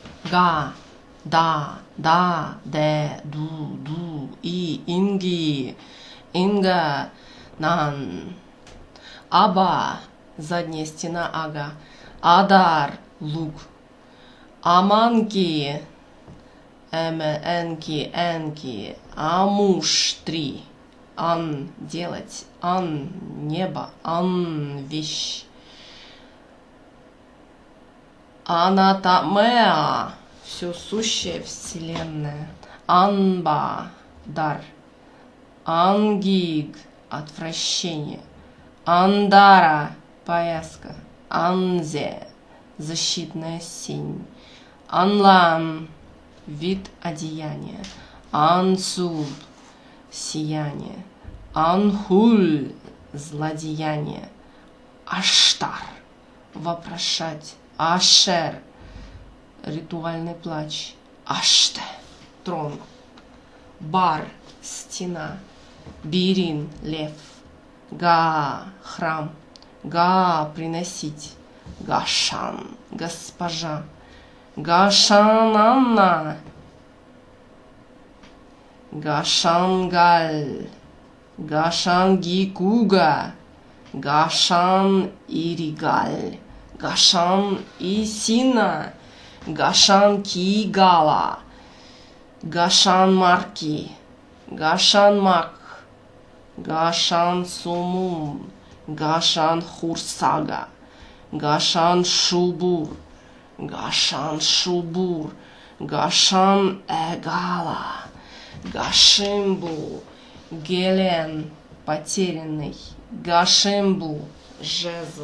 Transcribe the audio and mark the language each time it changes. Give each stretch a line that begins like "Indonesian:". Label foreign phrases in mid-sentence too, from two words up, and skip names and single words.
Sumerian: га, да, де, ду, и, инги, инга, нан.
Russian: Аба, задняя стена ага. Адар, лук. Аманки, энки. Амуш, 3. Ан, делать. Ан, небо. Ан, вещь. Анатомеа, все сущее, вселенная. Анба, дар. Ангиг, отвращение. Андара, пояска. Анзе, защитная синь. Анлам, вид одеяния. Ансуб, сияние. Анхуль, злодеяние. Аштар, вопрошать. Ашер, ритуальный плач. Аште, трон. Бар, стена. Бирин, лев. Га, храм. Га, приносить. Гашан, госпожа. Гашананна. Гашангаль. Гашангикуга. Гашан иригаль. Гашан Исина, Гашан Кигала, Гашан Марки, Гашан Мак, Гашан Сумум, Гашан Хурсага, Гашан Шубур, Гашан Шубур, Гашан Эгала, Гашимбу, Гелен, потерянный, Гашимбу, жезл.